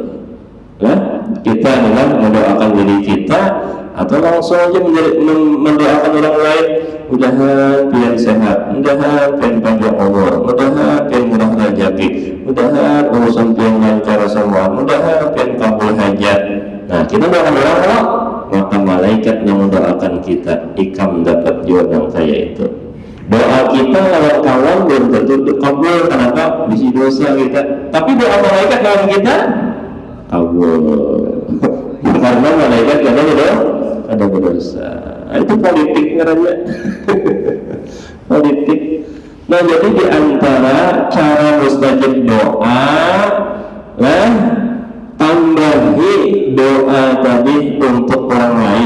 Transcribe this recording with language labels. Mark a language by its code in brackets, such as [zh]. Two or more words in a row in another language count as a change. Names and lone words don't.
[bjn] Nah, kita adalah mendoakan diri kita, atau langsung aja mendoakan orang lain, mudahan pian sehat, mudahan pian panjang umur, mudahan pian murah rezeki, mudahan urusan pian lancar semua, mudahan pian kabul hajat. Nah, kita doakan orang, maka malaikat yang mendoakan kita, ikam dapat juga yang kayak itu. [id] Doa kita lewat kawan belum tentu kabul, kenapa? [bjn] Bisi dosa kita. Tapi doa malaikat lawan kita kabul. [id] Karena malaikat ada berdosa. Itu politik namanya. Politik. [bjn] Nah, jadi di antara cara mustajab doa, nah, tambahi doa tadi untuk orang lain.